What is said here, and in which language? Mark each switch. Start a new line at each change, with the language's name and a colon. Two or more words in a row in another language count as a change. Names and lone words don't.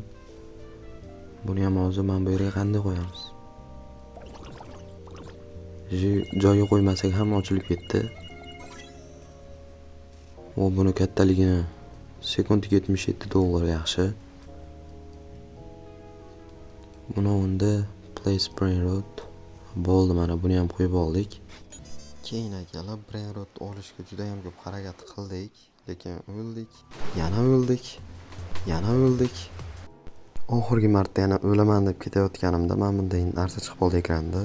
Uzbek: Buni ham hozir men bu yerga qanday qo'yamiz? Joyiga qo'ymasak ham ochilib ketdi. Buni kattaligini sekundiga $77 yaxshi. Buni unda
English: place brain rot
Uzbek: bo'ldi, mana buni ham qo'yib oldik. Keyin akalar
English: brain rot
Uzbek: olishga juda ham ko'p harakat qildik, lekin o'ldik. Yana o'ldik. Yana o'ldik. Oxirgi marta yana o'laman deb ketayotganimda men bunday narsa chiqib qoldi ekranda.